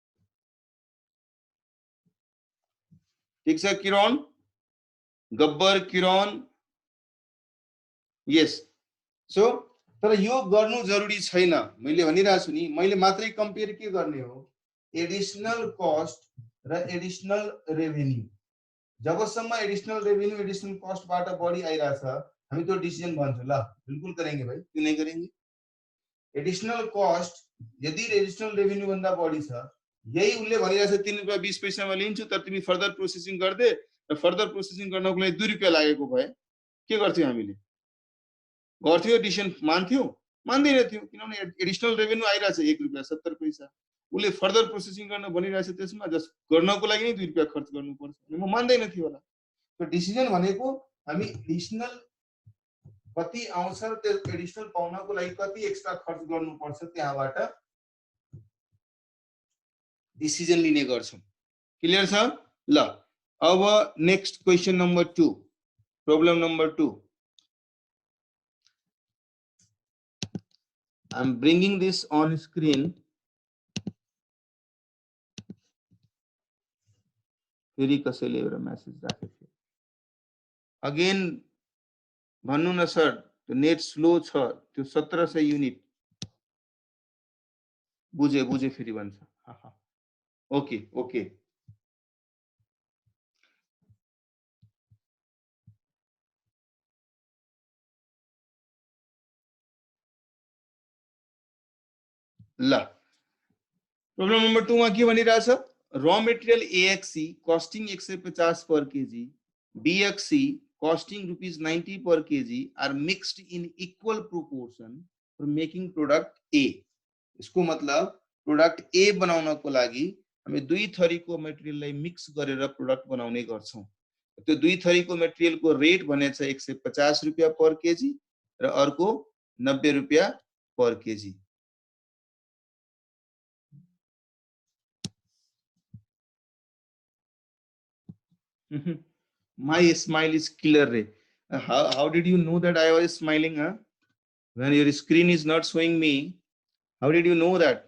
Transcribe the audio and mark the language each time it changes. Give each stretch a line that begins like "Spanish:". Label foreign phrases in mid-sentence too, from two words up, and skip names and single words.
Nepali: ठीक छ किरण, गब्बर किरण? यस। सो तर यो गर्नु जरुरी छैन, मैले भनिरहेको छु नि। मैले मात्रै कम्पेयर के गर्ने हो?
English: additional cost
Nepali: र
English: additional revenue.
Nepali: जबसम्म
English: additional revenue additional cost
Nepali: बाट बढी आइराछ, हामी त्यो डिसिजन भन्छौं।
Hindi: ल बिल्कुल करेंगे भाई, क्यों नहीं करेंगे?
English: additional cost
Nepali: यदि
English: additional revenue
Nepali: भन्दा बढी छ, यही उले भनिराछ 3 रुपैयाँ 20 पैसामा लिन्छु, तर तिमी
English: further processing
Nepali: गर्दे र
English: further processing
Nepali: गर्नको लागि 2 रुपैयाँ लागेको भए के गर्थ्यौ? हामीले गर्थ्यौ? डिसिजन मान्थ्यौ? मान्दैन थियौ, किनभने
English: additional revenue
Nepali: आइराछ 1 रुपैयाँ 70 पैसा। उले
English: further processing
Nepali: गर्न भनिरहेछ, त्यसमा जस्ट गर्नको लागि नै 2 रुपैयाँ खर्च गर्नुपर्छ, म मान्दैन थियो होला। तो डिसिजन भनेको हामी एडिशनल कति आउँछ, त्यो एडिशनल पाउनको लागि कति एक्स्ट्रा खर्च गर्नुपर्छ, त्यहाँबाट डिसिजन लिने गर्छौं। क्लियर छ? ल अब
English: next question number 2, problem number 2. I am bringing this on screen.
Nepali: फेरि कसैले एउटा मेसेज राखेको थियो अगेन, भन्नु न सर त्यो
English: net slow
Nepali: छ, त्यो 1700 युनिट। बुझे बुझे फेरि भन्छ।
English: OK OK.
Nepali: ल
English: problem number 2
Nepali: मा के भनिरहेछ?
English: raw material AXC costing 150 per kg, BXC costing ₹90 per kg are mixed in equal proportion for making product A।
Hindi: इसको मतलब
Nepali: प्रोडक्ट A बनाउनको लागि हामी दुई थरीको मटेरियललाई मिक्स गरेर प्रोडक्ट बनाउने गर्छौं। त्यो दुई थरीको मटेरियलको रेट भनेको छ 150 रुपैयाँ
English: per kg
Nepali: र अर्को 90 रुपैयाँ
English: per kg. My smile is clear. How did you know that I was smiling? Huh? When your screen is not showing me, how did you know that?